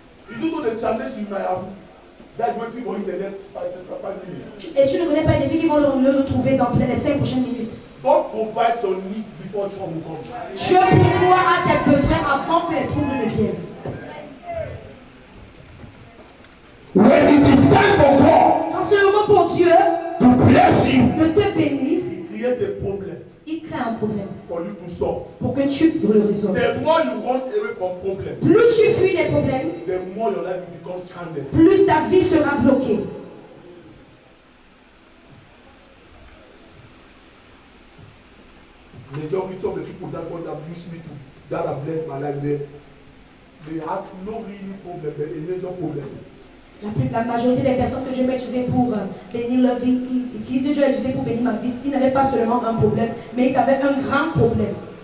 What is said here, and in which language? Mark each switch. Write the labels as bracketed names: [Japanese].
[English] You don't know the challenge you might have. That's waiting for you in the next 5 minutes. [French] Et tu ne connais pas les défis qui vont le retrouver dans les 5 prochaines minutes. [English] God provides your needs before trouble comes. [French] Dieu pourvoit à tes besoins avant que les troubles ne viennent. [English] When it is time for God [French] Quand c'est le moment pour Dieu [English] to bless you, [French] de te bénir, [English] He creates a problem [French] il crée un problème [English] for you to solve. [French] pour que tu le résolves. [English] The more you run away from problems, [French] Plus tu fuis les problèmes, [English] the more your life becomes stranded. [French] plus ta vie sera bloquée. [English] Majority of the people that God have used me to, that have blessed my life, they have no really problem, but a major problem. [French] La majorité des personnes que Dieu m'a utilisées pour bénir leur vie, qui Dieu a utilisé pour bénir ma vie, ils n'avaient pas seulement un problème, mais ils avaient un grand problème.